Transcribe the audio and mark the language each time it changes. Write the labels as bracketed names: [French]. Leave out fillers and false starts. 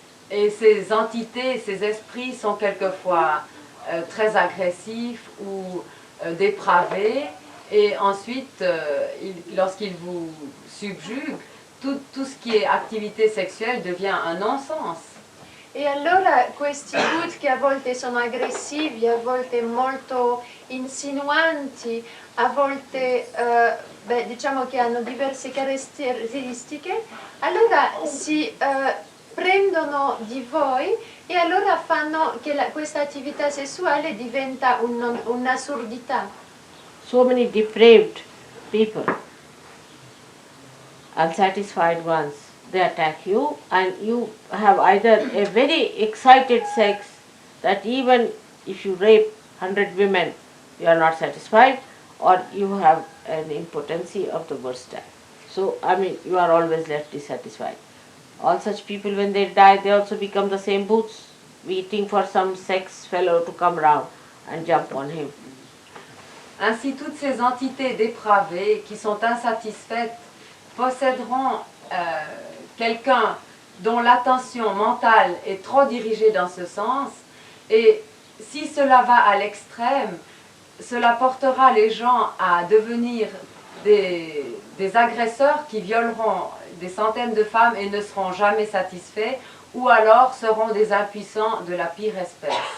[French] Et ces entités, ces esprits sont quelquefois très agressifs ou dépravés, et ensuite, lorsqu'ils vous subjuguent, tout ce qui est activité sexuelle devient un non-sens. [Italian] E allora questi Buddha che a volte sono aggressivi, a volte molto insinuanti, a volte diciamo che hanno diverse caratteristiche, allora si prendono di voi e allora fanno che questa attività sessuale diventa un'assurdità. [English] So many depraved people, unsatisfied ones, they attack you, and you have either a very excited sex that even if you rape 100 women, you are not satisfied, or you have an impotency of the worst type. So, you are always left dissatisfied. All such people, when they die, they also become the same boots, waiting for some sex fellow to come round and jump on him. [French] Ainsi, toutes ces entités dépravées qui sont insatisfaites posséderont quelqu'un dont l'attention mentale est trop dirigée dans ce sens, et si cela va à l'extrême, cela portera les gens à devenir des agresseurs qui violeront des centaines de femmes et ne seront jamais satisfaits, ou alors seront des impuissants de la pire espèce.